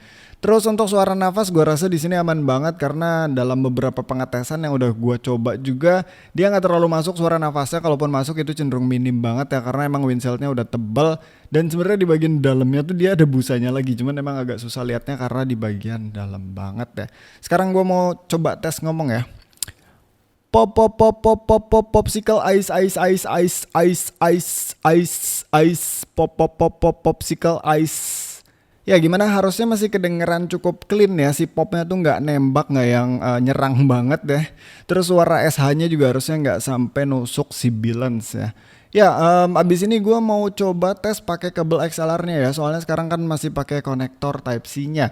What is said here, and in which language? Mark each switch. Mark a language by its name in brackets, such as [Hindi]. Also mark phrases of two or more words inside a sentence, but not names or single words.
[Indonesian] Terus untuk suara nafas gue rasa di sini aman banget karena dalam beberapa pengetesan yang udah gue coba juga dia nggak terlalu masuk suara nafasnya, kalaupun masuk itu cenderung minim banget ya karena emang windshieldnya udah tebal dan sebenarnya di bagian dalamnya tuh dia ada busanya lagi, cuman emang agak susah liatnya karena di bagian dalam banget ya. Sekarang gue mau coba tes ngomong ya. [English] Pop pop pop pop pop pop popsicle ice ice ice ice ice ice ice ice pop pop pop pop popsicle ice. [Indonesian] Ya gimana, harusnya masih kedengeran cukup clean ya, si popnya tuh nggak nembak, nggak yang nyerang banget deh. Terus suara SH-nya juga harusnya nggak sampai nusuk si balance ya. Ya abis ini gue mau coba tes pakai kabel XLR-nya ya, soalnya sekarang kan masih pakai konektor Type-C-nya.